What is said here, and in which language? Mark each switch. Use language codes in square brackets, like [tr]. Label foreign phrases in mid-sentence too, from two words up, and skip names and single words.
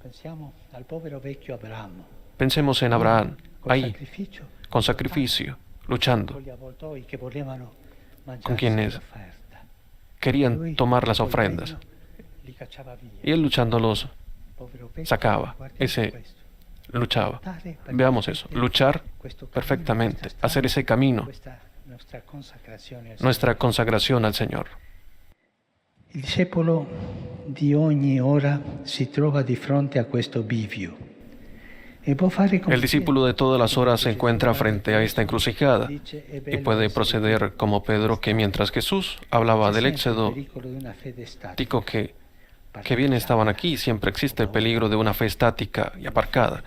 [es] Pensemos en Abraham, ahí, con sacrificio, luchando, con quienes querían tomar las ofrendas. Y él luchándolos sacaba, luchaba. Veamos eso, luchar perfectamente, hacer ese camino, nuestra consagración al Señor. [it] Il discepolo di ogni ora si trova di fronte a questo bivio. [es] El discípulo de todas las horas se encuentra frente a esta encrucijada y puede proceder como Pedro, que mientras Jesús hablaba del éxodo, dijo que bien estaban aquí, siempre existe el peligro de una fe estática y aparcada.